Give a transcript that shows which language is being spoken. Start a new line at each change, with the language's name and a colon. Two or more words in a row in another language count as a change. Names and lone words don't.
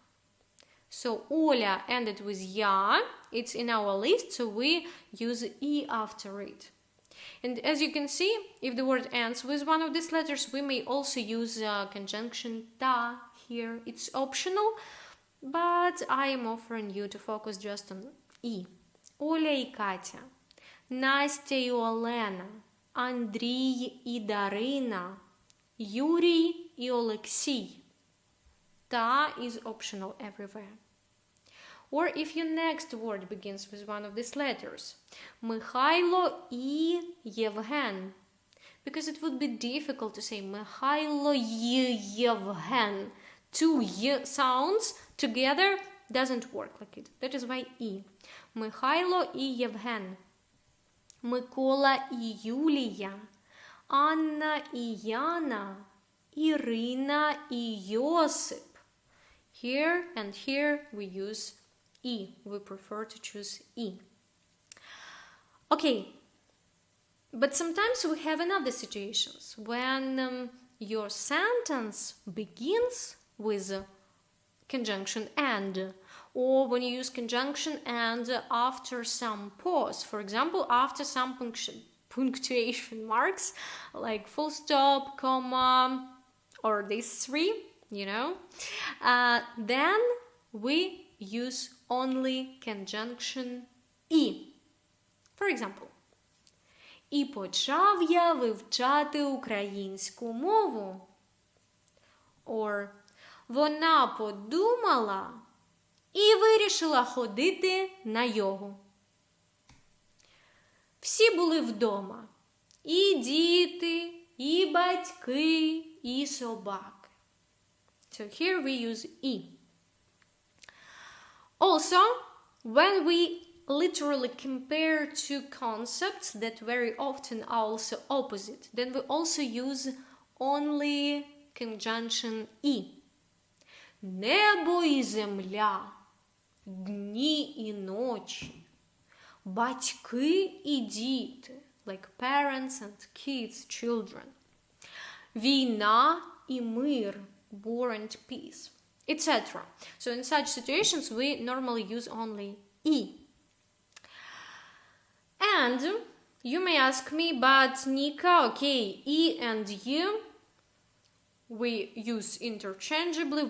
English: So Оля ended with ya, it's in our list, so we use e after it. And as you can see, if the word ends with one of these letters, we may also use conjunction ta here. It's optional, but I am offering you to focus just on e.
Ukrainian: Оля і Катя, Настя і Олена, Андрій і Дарина, Юрій і Олексій.
English: Ta is optional everywhere. Or if your next word begins with one of these letters,
Ukrainian: Михайло і Євген,
English: because it would be difficult to say
Ukrainian: Михайло і Євген.
English: 2 y sounds together doesn't work like it. That is why e.
Ukrainian: Михайло і Євген, Микола і Юлія, Анна і Яна, Ірина і Йосип.
English: Here and here we use e. We prefer to choose e. Okay, but sometimes we have another situations when your sentence begins with conjunction and, or when you use conjunction and after some pause. For example, after some punctuation marks, like full stop, comma, or these 3, you know, then we use only conjunction e. For example,
Ukrainian: і почав я вивчати українську мову. Or вона подумала і вирішила ходити на йогу. Всі були вдома. І діти, і батьки, і собаки.
English: So here we use e. Also, when we literally compare 2 concepts that very often are also opposite, then we also use only conjunction e.
Ukrainian: Небо і земля, дні і ночі, батьки і діти,
English: like parents and kids, children,
Ukrainian: війна і мир,
English: war and peace, etc. So in such situations we normally use only e. And you may ask me, but Nika, okay, e and u we use interchangeably.